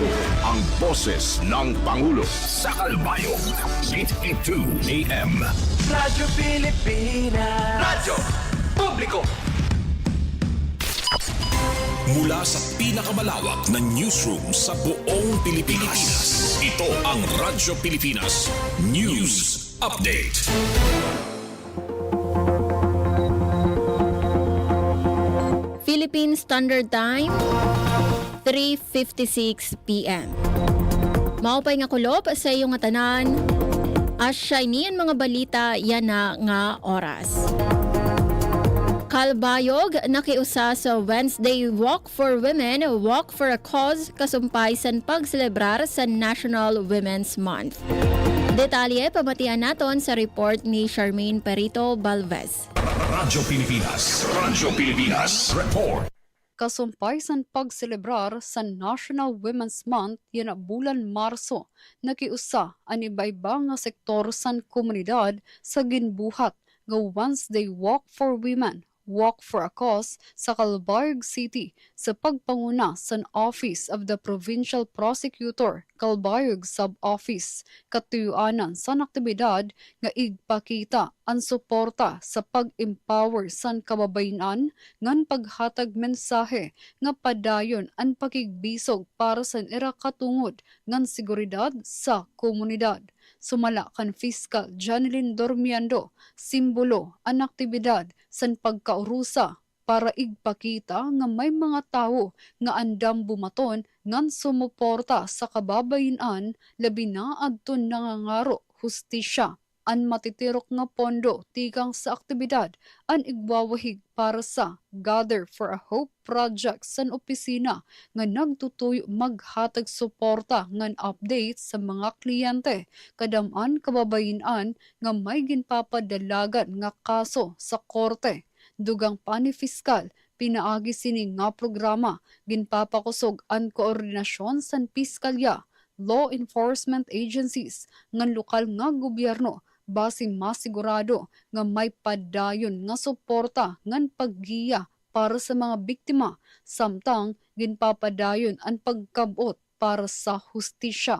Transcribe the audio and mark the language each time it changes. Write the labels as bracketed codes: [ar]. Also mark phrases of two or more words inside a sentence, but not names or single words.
[tl] Ang boses ng Pangulo. Sa Kalbayog, 8:82 AM. Radyo Pilipinas. Radyo Publiko. Mula sa pinakamalawak na newsroom sa buong Pilipinas. Ito ang Radyo Pilipinas News Update. [en] Philippine Standard Time, 3:56 p.m. [war] Maupay nga kulop sa iyong nga tanan. Asya niyan mga balita yan na nga oras. Kalbayog nakiusa sa Wednesday Walk for Women, Walk for a Cause, kasumpay san pagselebrar sa National Women's Month. Detalye pamatian naton sa report ni Charmaine Perito Balvez. Radyo Pilipinas. Radyo Pilipinas. Report. Kasumpay san pagselebrar sa National Women's Month yan bulan Marso, nakiusa ang iba-iba nga sektor san komunidad sa ginbuhat nga Wednesday Walk for Women, Walk for a Cause sa Calbayog City sa pagpanguna sa Office of the Provincial Prosecutor, Calbayog Sub-Office, katuyuanan sa aktibidad nga igpakita ang suporta sa pag-empower san kababayan ngan paghatag mensahe nga padayon ang pakigbisog para sa ira katungod ngan seguridad sa komunidad. Sumala kan Fiscal Janilyn Dormiando, simbolo ang aktibidad san pagkaurusa para igpakita nga may mga tao nga andam bumaton ngan sumuporta sa kababayan labi na adton nangangaro hustisya. An matitirok nga pondo tigang sa aktibidad an igwawahig para sa Gather for a Hope project san opisina nga nagtutuyo maghatag suporta ngan update sa mga kliyente kadaman kababayan nga may ginpapadalagan nga kaso sa korte. Dugang pa ni Fiskal, pinaagi sini nga programa ginpapakusog ang koordinasyon san piskalya, [en] law enforcement agencies [war] ngan lokal nga gobyerno base masigurado nga may padayon nga suporta ngan paggiya para sa mga biktima samtang ginpapadayon ang pagkabot para sa hustisya.